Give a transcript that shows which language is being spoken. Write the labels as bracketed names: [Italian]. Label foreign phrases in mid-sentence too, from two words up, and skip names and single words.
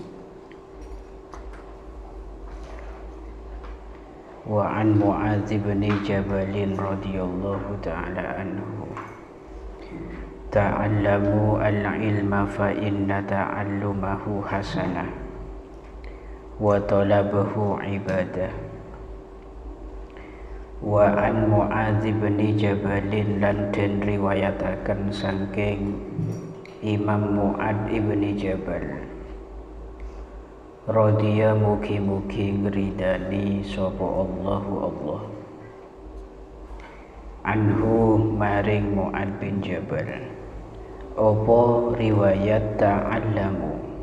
[Arabic] وعن معاذ بن جبل رضي الله تعالى عنه تعلموا العلم فإن تعلمه حسنة وطلبه عبادة. وعن معاذ بن جبل [Javanese] lan den riwayataken saking Imam Mu'ad ibni Jabal radhiya mugi-mugi ngridani sapa [Arabic] الله الله عنه [Javanese] maring Mu'ad bin Jabal apa riwayat ta'allamu